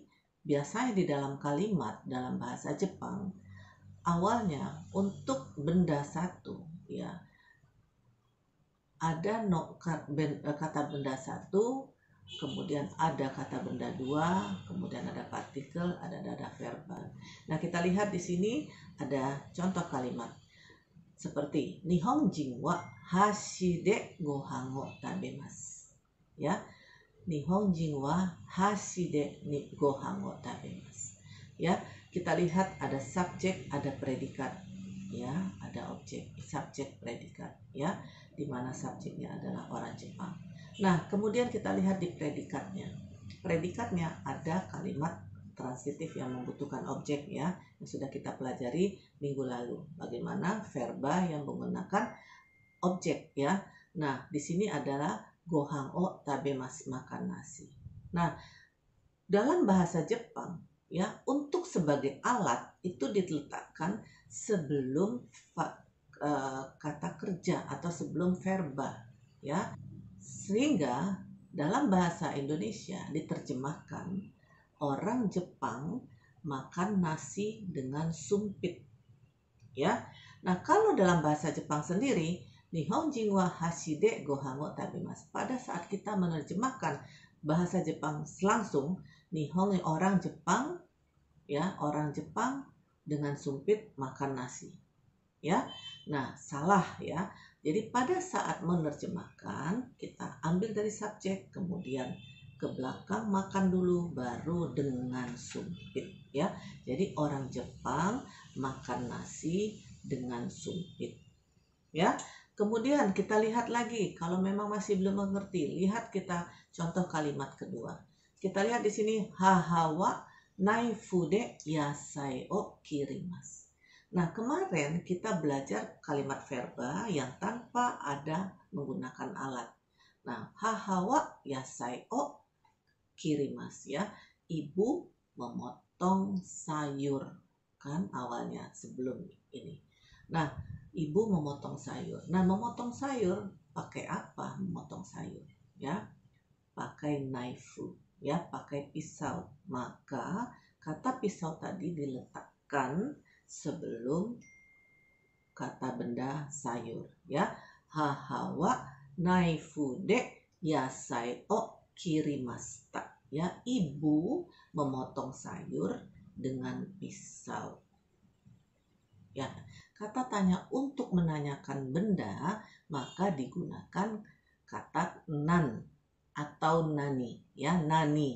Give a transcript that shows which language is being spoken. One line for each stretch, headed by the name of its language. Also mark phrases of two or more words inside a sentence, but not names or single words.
Indonesian: Biasanya di dalam kalimat dalam bahasa Jepang, awalnya untuk benda satu, ya, ada kata benda satu, kemudian ada kata benda dua, kemudian ada partikel, ada verba. Nah, kita lihat di sini ada contoh kalimat seperti
Japanese: 日本人は箸でご飯を食べます. Ya, 日本人は箸でご飯を食べます.
Indonesian: Ya, kita lihat ada subjek, ada predikat, ya, ada objek, subjek, predikat, ya, di mana subjeknya adalah orang Jepang. Nah, kemudian kita lihat di predikatnya. Predikatnya ada kalimat transitif yang membutuhkan objek, ya, yang sudah kita pelajari minggu lalu. Bagaimana verba yang menggunakan objek, ya. Nah, di sini adalah
Japanese: ご飯を食べます,
Indonesian: makan nasi. Nah, dalam bahasa Jepang, ya, untuk sebagai alat itu diletakkan sebelum kata kerja atau sebelum verba, ya, sehingga dalam bahasa Indonesia diterjemahkan orang Jepang makan nasi dengan sumpit, ya. Nah, kalau dalam bahasa Jepang sendiri,
Japanese: 日本人は箸でご飯を食べます,
Indonesian: pada saat kita menerjemahkan bahasa Jepang langsung, Nihon orang Jepang, ya, orang Jepang dengan sumpit makan nasi, ya. Nah, salah, ya. Jadi pada saat menerjemahkan kita ambil dari subjek, kemudian ke belakang makan dulu, baru dengan sumpit, ya. Jadi orang Jepang makan nasi dengan sumpit, ya. Kemudian kita lihat lagi, kalau memang masih belum mengerti, lihat kita contoh kalimat kedua. Kita lihat di sini,
Japanese: 母はナイフで野菜を切ります.
Indonesian: Nah, kemarin kita belajar kalimat verba yang tanpa ada menggunakan alat. Nah,
Japanese: 母は野菜を切ります,
Indonesian: ya, ibu memotong sayur, kan awalnya sebelum ini. Nah, ibu memotong sayur. Nah, memotong sayur pakai apa? Memotong sayur, ya, pakai knife, ya, pakai pisau. Maka kata pisau tadi diletakkan sebelum kata benda sayur, ya.
Japanese: 母はナイフで野菜を切りました,
Indonesian: ya, ibu memotong sayur dengan pisau. Ya, kata tanya untuk menanyakan benda maka digunakan kata nan atau nani, ya, nani.